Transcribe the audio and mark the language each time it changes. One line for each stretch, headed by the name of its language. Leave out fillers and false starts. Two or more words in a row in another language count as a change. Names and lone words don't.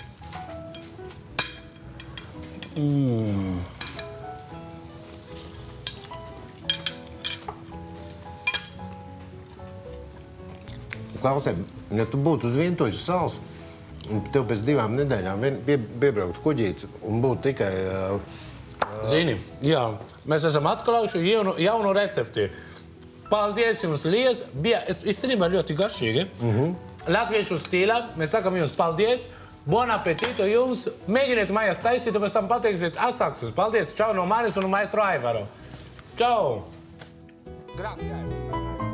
Latvian: Klausē, ja tu būtu uz vientuļas salas, un tev pēc 2 nedēļām piebraukt kuģīts un būtu tikai... Zini, jā, mēs esam atklājuši jaunu recepti. Paldies jums, liels. Bija īstenībā ļoti garšīgi. Latviešu stīlā. Mēs sakam jums paldies.
Italian: Buon appetito jums.
Latvian: Mēģiniet mājās taisīt, un pēc tam pateiksiet atsāksmes. Paldies. Čau no Maris un maestro Aivaro. Čau. Grazie.